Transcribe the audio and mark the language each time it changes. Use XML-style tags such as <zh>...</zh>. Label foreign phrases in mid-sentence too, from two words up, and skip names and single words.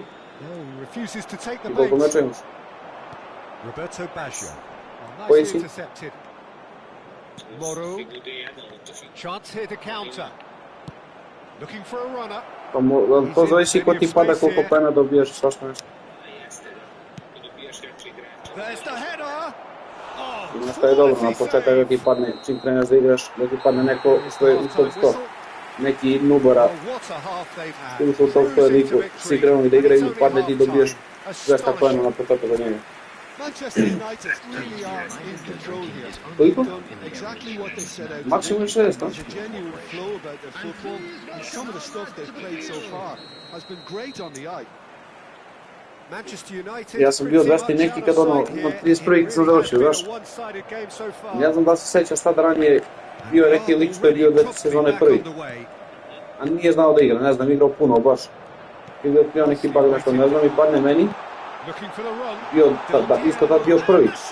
<en>No, he refuses to take the</en> <sr>i koliko</sr> <en>bait.</en> <sr>meča imaš?</sr> <en>Roberto Baggio. Well, Where nicely is he? intercepted. Moro. Chance here to counter. Looking for a runner.</en> <sr>Pa to zavisi ko ti pada, koliko pena dobiješ, svašta nešto.</sr> <en>There's the header. Oh,</en> <sr>I nešto je dobro, na početak da ti padne, čim kreneš da igraš, da ti padne neko što je u top 100. Neki nubora,</sr> <en>Well, what a half they've had.</en> <sr>koji su u top 100 liku, svi krenuli da igraju i padne ti dobiješ 200 pena na početak od njega.</sr> <en>Manchester United really are in control here.</en> <sr>Koliko?</sr> <en>They've done exactly what they set out to</en> <sr>Maksimum</sr> <en>do.</en> <sr>6, da?</sr> <en>There's a genuine flow about their football, and some of the stuff they've played so far has been great on the eye. Manchester United.</en> <sr>Ja sam bio 200 neki kad ono, na 31. sam završio, znaš. Ne znam da se sećaš tada ranije, bio je neki lik što je bio 2 sezone prvi, a nije znao da igra, ne znam, igrao puno baš. I da bio neki bug nešto, ne znam, i padne meni, bio, isto tad bio prvi.</sr>